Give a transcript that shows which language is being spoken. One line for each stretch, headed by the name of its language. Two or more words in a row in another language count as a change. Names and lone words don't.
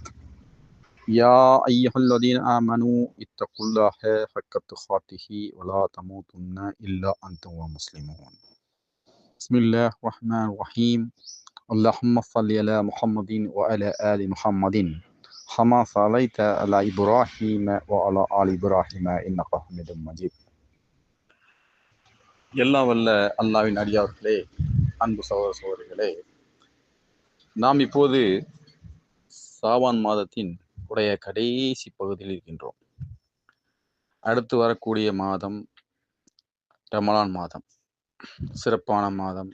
Arabic: يا أيها الذين آمنوا اتقوا الله حق تقاته ولا تموتن إلا أنتم مسلمون. بسم الله الرحمن الرحيم. اللهم صل على محمد وعلى آل محمد كما صليت على إبراهيم وعلى آل إبراهيم إنك حميد مجيد.
Tamil: எல்லாம் வல்ல அல்லாஹ்வின் அடியார்களே, அன்பு சகோதர சகோதரிகளே, நாம் இப்போது சாவான் மாதத்தின் உடைய கடைசி பகுதியில் இருக்கின்றோம். அடுத்து வரக்கூடிய மாதம் ரமலான் மாதம், சிறப்பான மாதம்.